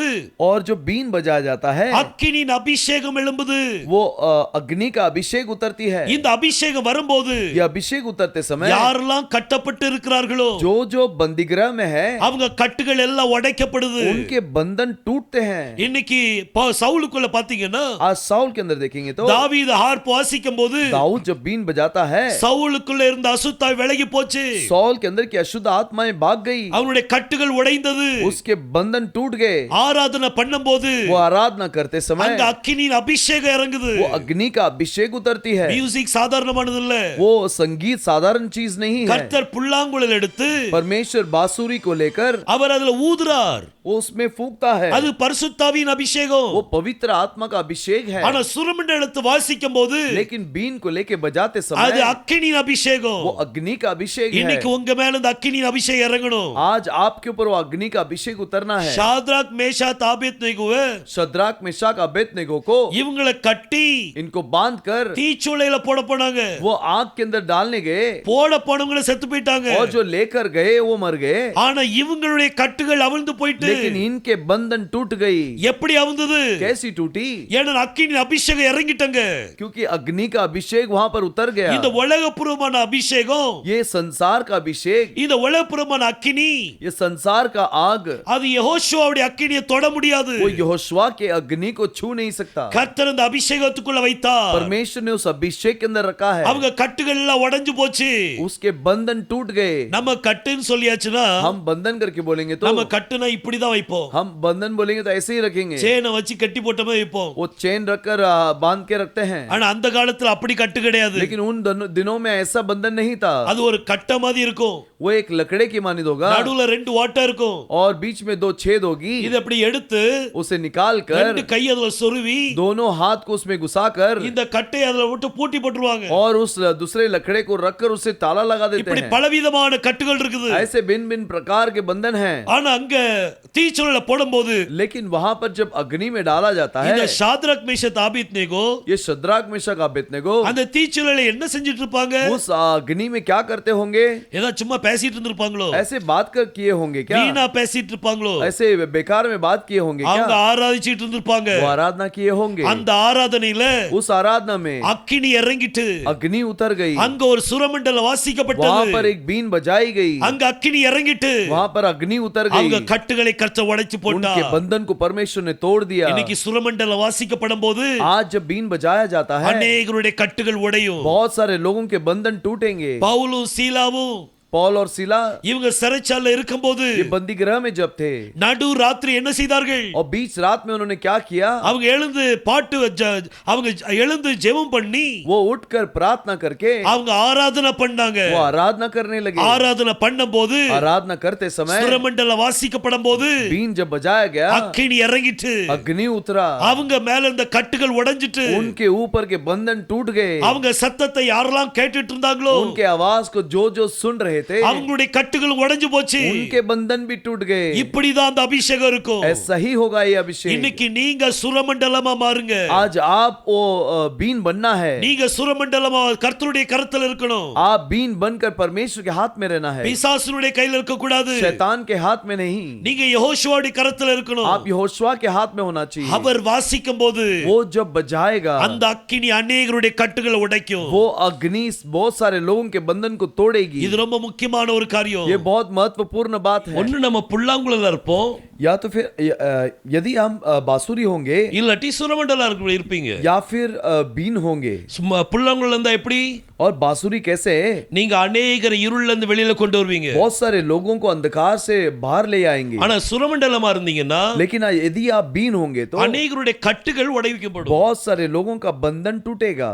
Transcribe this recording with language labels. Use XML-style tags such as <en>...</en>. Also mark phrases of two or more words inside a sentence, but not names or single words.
<hi>और जो बीन बजाया जाता है</hi> <ta>அக்கினியின் அபிஷேகம் எழும்புது.</ta> <hi>वो अग्नि का अभिषेक उतरती है।</hi> <ta>இந்த அபிஷேகம் வரும்போது</ta> <hi>ये अभिषेक उतरते समय</hi> <ta>யாரெல்லாம் கட்டப்பட்டு இருக்கிறார்களோ</ta> <hi>जो जो बंदीगृह में है</hi> <ta>அவங்க கட்டுகள் எல்லாம் உடைக்கப்படுது.</ta> <hi>उनके बंधन टूटते हैं।</hi> <ta>இன்னைக்கு சவுலுக்குள்ள பாத்தீங்கன்னா</ta> <hi>आज साउल के अंदर देखेंगे तो</hi> <ta>தாவீது ஹார்ப் வாசிக்கும் போது</ta> <hi>दाऊद जब बीन बजाता है</hi> <ta>சவுலுக்குள்ள இருந்த அசுத்தாய் விலகி போச்சு.</ta> <hi>साउल के अंदर की अशुद्ध आत्माएं भाग गई।</hi> <ta>அவனுடைய கட்டுகள் உடைந்தது.</ta> <hi>उसके बंधन टूट गए।</hi> <ta>ஆராதனை பண்ணும்போது</ta> <hi>वो आराधना करते समय</hi> <ta>அங்க அக்கினியின் அபிஷேகம் இறங்குது.</ta> <hi>वो अग्नि का अभिषेक उतरती है।</hi> <ta>மியூசிக் சாதாரணமானது இல்ல.</ta> <hi>वो संगीत साधारण चीज नहीं है।</hi> <ta>கர்த்தர் புல்லாங்குழல் எடுத்து</ta> <hi>परमेश्वर बांसुरी को लेकर</hi> <ta>அவர் அதுல ஊதுறார்.</ta> <hi>वो उसमें फूंकता है।</hi> <ta>அது பரிசுத்தாவியின் அபிஷேகம்.</ta> <hi>वो पवित्र आत्मा का अभिषेक है।</hi> <ta>ஆனா சுரமண்டலத்தை வாசிக்கும் போது</ta> <hi>लेकिन बीन को लेके बजाते</hi> <ta>அது</ta> <hi>समय</hi> <ta>அக்கினியின் அபிஷேகம்.</ta> <hi>वो अग्नि का अभिषेक है।</hi> <ta>இன்னைக்கு உங்க மேல இந்த அக்கினியின் அபிஷேகம் இறங்கணும்.</ta> <hi>आज आपके ऊपर वो अग्नि का अभिषेक उतरना है।</hi> <ta>ஷாத்ராக் மேஷாக் ஆபேத்நேகோவை</ta> <hi>शद्राक मेशक अबेदनेगो को</hi> <ta>இவங்களை கட்டி</ta> <hi>इनको बांध कर</hi> <ta>தீச்சூளையில போட போனாங்க.</ta> <hi>वो आग के अंदर डालने गए</hi> <ta>போட போனவங்க செத்து போயிட்டாங்க.</ta> <hi>और जो लेकर गए वो मर गए।</hi> <ta>ஆனா இவங்களுடைய கட்டுகள் அவிழ்ந்து போயிட்டு</ta> <hi>लेकिन इनके बंधन टूट गई।</hi> <ta>எப்படி அவிழ்ந்தது?</ta> <hi>कैसी टूटी?</hi> <ta>ஏன்னா அக்கினியின் அபிஷேகம் இறங்கிட்டாங்க.</ta> <hi>क्योंकि अग्नि का अभिषेक वहां पर उतर गया।</hi> <ta>இந்த உலகபூர்வமான அபிஷேகம்,</ta> <hi>ये संसार का अभिषेक,</hi> <ta>இந்த உலகபூர்வமான அக்கினி,</ta> <hi>ये संसार का आग</hi> <ta>அது யெகோஷுவாவுடைய அக்கினியை தொட முடியாது.</ta> <hi>वो यहोशुआ के अग्नि को छू नहीं सकता।</hi> <ta>கர்த்தர் அந்த அபிஷேகத்துக்குள்ள வைத்தார்.</ta> <hi>परमेश्वर ने उस अभिषेक के अंदर रखा है।</hi> <ta>அவங்க கட்டுகள் எல்லாம் உடைஞ்சு போச்சு.</ta> <hi>उसके बंधन टूट गए।</hi> <ta>நம்ம கட்டுன்னு சொல்லியாச்சுன்னா</ta> <hi>हम बंधन करके बोलेंगे तो</hi> <ta>நம்ம கட்டுனா இப்படிதான் வைப்போம்.</ta> <hi>हम बंधन बोलेंगे तो ऐसे ही रखेंगे।</hi> <ta>சேனை வச்சு கட்டி போட்டமே வைப்போம்.</ta> <hi>वो चेन रखकर बांध के रखते हैं।</hi> <ta>ஆனா அந்த காலத்துல அப்படி கட்டு கிடையாது.</ta> <hi>लेकिन उन दिनों में ऐसा बंधन नहीं था।</hi> <ta>அது ஒரு கட்ட மாதிரி இருக்கும்.</ta> <hi>वो एक लकड़े की मानित होगा</hi> <ta>நடுவுல 2 ஓட்டை இருக்கும்.</ta> <hi>और बीच में 2 छेद होगी।</hi> <ta>இது அப்படி எடுத்து</ta> <hi>उसे निकाल कर</hi> <ta>2 கை அதுல சொருவி</ta> <hi>दोनों हाथ को उसमें घुसाकर</hi> <ta>இந்த கட்டை அதுல விட்டு பூட்டி போட்டுருவாங்க.</ta> <hi>और उस दूसरे लकड़े को रखकर उसे ताला लगा देते</hi> <ta>இப்படி</ta> <hi>हैं।</hi> <ta>பலவிதமான கட்டுகள் இருக்குது.</ta> <hi>ऐसे भिन्न भिन्न प्रकार के बंधन हैं।</hi> <ta>ஆனா அங்க தீச்சூளையில போடும்போது</ta> <hi>लेकिन वहां पर जब अग्नि में डाला जाता है</hi> <ta>இந்த ஷாத்ராக் மேஷாக் ஆபேத்நேகோ</ta> <hi>ये शद्राक मेशक अबेदनेगो</hi> <ta>அந்த தீச்சூளையில என்ன செஞ்சிட்டு இருப்பாங்க?</ta> <hi>उस अग्नि में क्या करते होंगे?</hi> <ta>ஏதா சும்மா பேசிட்டு இருந்திருப்பாங்களோ?</ta> <hi>ऐसे बात कर किए होंगे क्या?</hi> <ta>வீணா பேசிட்டு இருப்பாங்களோ?</ta> <hi>ऐसे बेकार में बात किए होंगे</hi> <ta>அவங்க</ta> <hi>क्या?</hi> <ta>ஆராதிச்சிட்டு இருந்திருப்பாங்க.</ta> <hi>वो आराधना किए होंगे।</hi> <ta>அந்த ஆராதனையில</ta> <hi>उस आराधना में</hi> <ta>அக்கினி இறங்கிட்டு</ta> <hi>अग्नि उतर गई।</hi> <ta>அங்க ஒரு சுரமண்டலம்</ta> <hi>वहां</hi> <ta>வாசிக்கப்பட்டது.</ta> <hi>पर एक बीन बजाई गई।</hi> <ta>அங்க அக்கினி இறங்கிட்டு</ta> <hi>वहां पर अग्नि उतर गई।</hi> <ta>அவங்க கட்டுகளை கர்த்தர் உடைச்சு போட்டார்.</ta> <hi>उनके बंधन को परमेश्वर ने तोड़ दिया।</hi> <ta>இன்னைக்கு சுரமண்டலம் வாசிக்கப்படும் போது</ta> <hi>आज जब बीन बजाया जाता है</hi> <ta>अनेकருடைய கட்டுகள் உடையும்.</ta> <hi>बहुत सारे लोगों के बंधन टूटेंगे।</hi> <ta>பவுலும் சீலாவும்</ta> <hi>पौल और सिला</hi> <ta>இவங்க சிறைச்சாலையில இருக்கும்போது</ta> <hi>ये बंदी गृह में जब थे</hi> <ta>நடு ராத்திரி என்ன செய்தார்கள்?</ta> <hi>और बीच रात में उन्होंने क्या किया?</hi> <ta>அவங்க எழுந்து அவங்க எழுந்து ஜெபம் பண்ணி</ta> <hi>वो उठकर प्रार्थना करके</hi> <ta>அவங்க ஆராதனை பண்ணாங்க.</ta> <hi>वो आराधना करने लगे।</hi> <ta>ஆராதனை பண்ணும்போது</ta> <hi>आराधना करते समय</hi> <ta>சுரமண்டலம் வாசிக்கப்படும் போது</ta> <hi>बीन जब बजाया गया</hi> <ta>அக்கினி இறங்கிட்டு</ta> <hi>अग्नि उतरा।</hi> <ta>அவங்க மேல இருந்த கட்டுகள் உடைஞ்சிட்டு</ta> <hi>उनके ऊपर के बंधन टूट गए।</hi> <ta>அவங்க சத்தத்தை யாரெல்லாம் கேட்டுட்டு இருந்தாங்களோ</ta> <hi>उनके आवाज को जो जो सुन रहे थे</hi> <ta>அவங்களுடைய கட்டுகள் உடைஞ்சு போச்சு.</ta> <hi>उनके बंधन भी टूट गए।</hi> <ta>இப்படிதான் அந்த அபிஷேகம் இருக்கும்.</ta> <hi>ऐसा ही होगा ये अभिषेक।</hi> <ta>இன்னைக்கு நீங்க சுரமண்டலமா மாறுங்க.</ta> <hi>आज आप वो बीन बनना है।</hi> <ta>நீங்க சுரமண்டலமா கர்த்தருடைய கரத்துல இருக்கணும்.</ta> <hi>आप बीन बनकर परमेश्वर के हाथ में रहना है।</hi> <ta>பிசாசுனுடைய கையில இருக்க கூடாது.</ta> <hi>शैतान के हाथ में नहीं।</hi> <ta>நீங்க யெகோஷுவாவுடைய கரத்துல இருக்கணும்.</ta> <hi>आप यहोशुआ के हाथ में होना चाहिए।</hi> <ta>அவர் வாசிக்கும் போது</ta> <hi>वो जब बजाएगा</hi> <ta>அந்த அக்கினி अनेकருடைய கட்டுகளை உடைக்கும்.</ta> <hi>वो अग्नि बहुत सारे लोगों के बंधन को तोड़ेगी।</hi> <ta>இது ரொம்ப முக்கியமான ஒரு காரியம்.</ta> <hi>ये बहुत महत्वपूर्ण बात है।</hi> <ta>ஒன்னு நம்ம புல்லாங்குழல இருப்போம்,</ta> <hi>या तो फिर यदि हम बांसुरी होंगे</hi> <ta>இல்லாட்டி சுரமண்டல இருப்பீங்க.</ta> <hi>या फिर बीन होंगे।</hi> <ta>சும்மா புல்லாங்குழல இருந்தா எப்படி?</ta> <hi>और बांसुरी कैसे?</hi> <ta>நீங்க अनेகரை இருள்ல இருந்து வெளியில கொண்டு வருவீங்க.</ta> <hi>बहुत सारे लोगों को अंधकार से बाहर ले आएंगे।</hi> <ta>ஆனா சுரமண்டலமா இருந்தீங்கன்னா</ta> <hi>लेकिन यदि आप बीन होंगे तो</hi> <ta>अनेकருடைய கட்டுகள் உடைக்கப்படும்.</ta> <hi>बहुत सारे लोगों का बंधन टूटेगा।</hi>